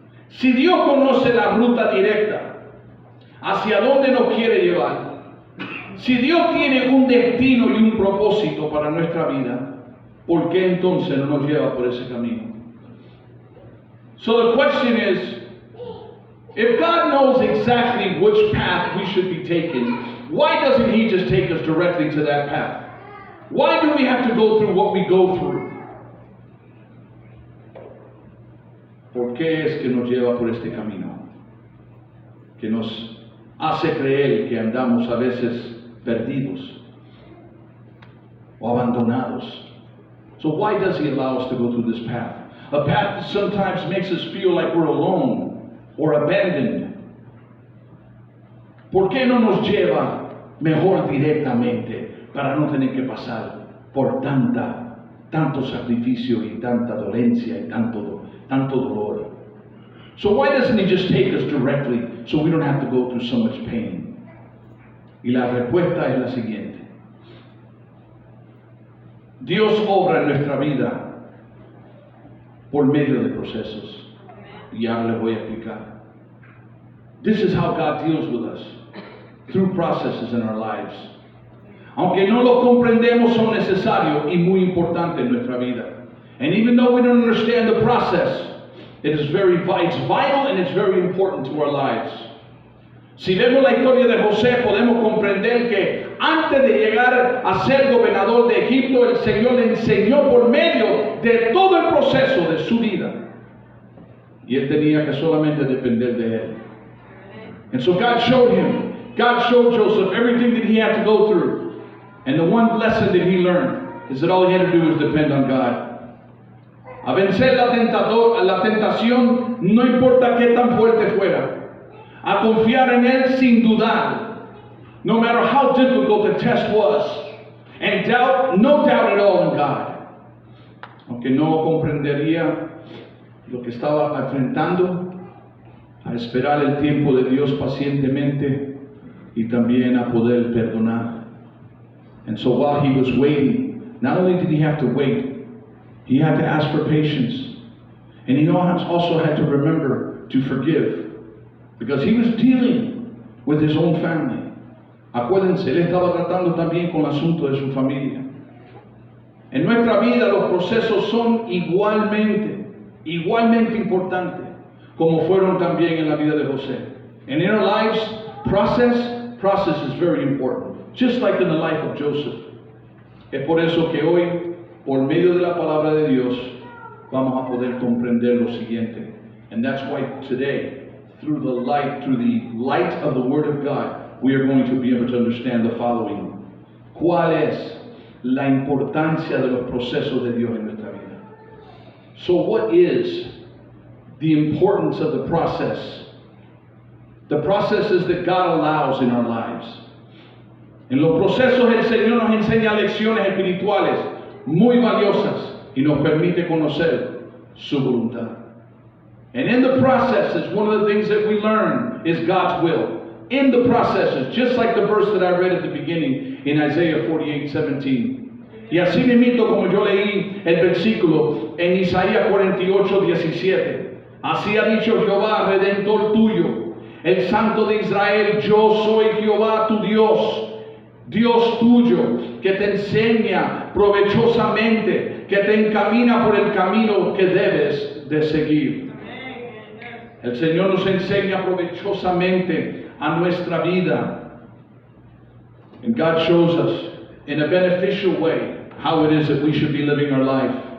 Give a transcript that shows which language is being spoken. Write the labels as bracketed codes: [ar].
[es] Si Dios conoce la ruta directa hacia dónde nos quiere llevar, si Dios tiene un destino y un propósito para nuestra vida, ¿por qué entonces no nos lleva por ese camino? [en] So the question is, if God knows exactly which path we should be taking, why doesn't He just take us directly to that path? Why do we have to go through what we go through? [es] ¿Por qué es que nos lleva por este camino? Que nos hace creer que andamos a veces perdidos o abandonados. [en] So why does He allow us to go through this path? A path that sometimes makes us feel like we're alone or abandoned. [es] ¿Por qué no nos lleva mejor directamente para no tener que pasar por tanto sacrificio y tanta dolencia y tanto dolor? [en] So why doesn't He just take us directly so we don't have to go through so much pain? [es] Y la respuesta es la siguiente. Dios obra en nuestra vida por medio de procesos. Y ahora les voy a explicar. [en] This is how God deals with us, through processes in our lives. [es] Aunque no lo comprendemos, son necesarios y muy importantes en nuestra vida. [en] And even though we don't understand the process, it's vital and it's very important to our lives. [es] Si vemos la historia de José, podemos comprender que antes de llegar a ser gobernador de Egipto, el Señor le enseñó por medio de todo el proceso de su vida. Y él tenía que solamente depender de él. [en] And so God showed Joseph everything that he had to go through. And the one lesson that he learned is that all he had to do was depend on God. [es] A vencer la tentación, no importa qué tan fuerte fuera. A confiar en él sin dudar. [en] No matter how difficult the test was. And no doubt at all in God. [es] Aunque no comprendería lo que estaba enfrentando, a esperar el tiempo de Dios pacientemente y también a poder perdonar. [en] And so while he was waiting, not only did he have to wait, he had to ask for patience. And he also had to remember to forgive. Because he was dealing with his own family. [es] Acuérdense, él estaba tratando también con el asunto de su familia. En nuestra vida los procesos son igualmente importantes como fueron también en la vida de José. [en] And in our lives, process is very important. Just like in the life of Joseph. [es] Es por eso que hoy, por medio de la palabra de Dios, vamos a poder comprender lo siguiente. [en] And that's why today, through the light of the Word of God, we are going to be able to understand the following. [es] ¿Cuál es la importancia de los procesos de Dios en nuestra vida? [en] So what is the importance of the process? The processes that God allows in our lives. [es] En los procesos el Señor nos enseña lecciones espirituales muy valiosas y nos permite conocer su voluntad. [en] And in the processes, one of the things that we learn is God's will. In the processes, just like the verse that I read at the beginning in Isaiah 48:17. [es] Y así mismo como yo leí el versículo en Isaías 48:17. Así ha dicho Jehová, Redentor tuyo, el Santo de Israel, yo soy Jehová tu Dios. Dios tuyo, que te enseña provechosamente, que te encamina por el camino que debes de seguir. El Señor nos enseña provechosamente a nuestra vida. [en] And God shows us in a beneficial way how it is that we should be living our life.